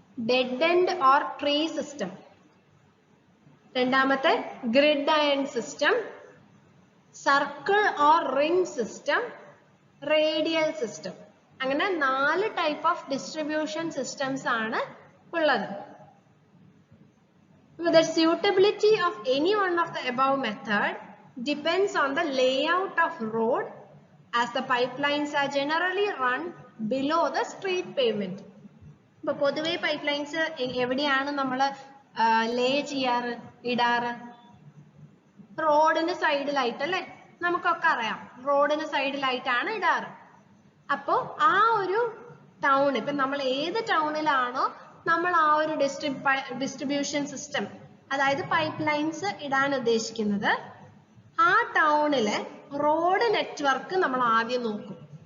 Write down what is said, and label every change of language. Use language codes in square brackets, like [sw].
[en] dead end or tree system, [ml] രണ്ടാമത്തെ [en] Grid iron system, circle or ring system, radial system. [ml] അങ്ങനെ 4 [en] type of distribution systems [ml] ആണ് ഉള്ളത്. [en] The suitability of any one of the above method depends on the layout of road, as the pipelines are generally run below the street pavement. [ml] ഇപ്പൊ പൊതുവെ പൈപ്പ്ലൈൻസ് എവിടെയാണ് നമ്മൾ ലേ ചെയ്യാറ്, ഇടാറ്? റോഡിന് സൈഡിലായിട്ട് അല്ലെ, നമുക്കൊക്കെ അറിയാം റോഡിന് സൈഡിലായിട്ടാണ് ഇടാറ്. അപ്പോ ആ ഒരു ടൗൺ, ഇപ്പൊ നമ്മൾ ഏത് ടൗണിലാണോ നമ്മൾ ആ ഒരു ഡിസ്ട്രിബ്യൂഷൻ സിസ്റ്റം, അതായത് പൈപ്പ് ലൈൻസ് ഇടാൻ ഉദ്ദേശിക്കുന്നത്, ആ ടൗണിലെ റോഡ് നെറ്റ്വർക്ക് നമ്മൾ ആദ്യം നോക്കും.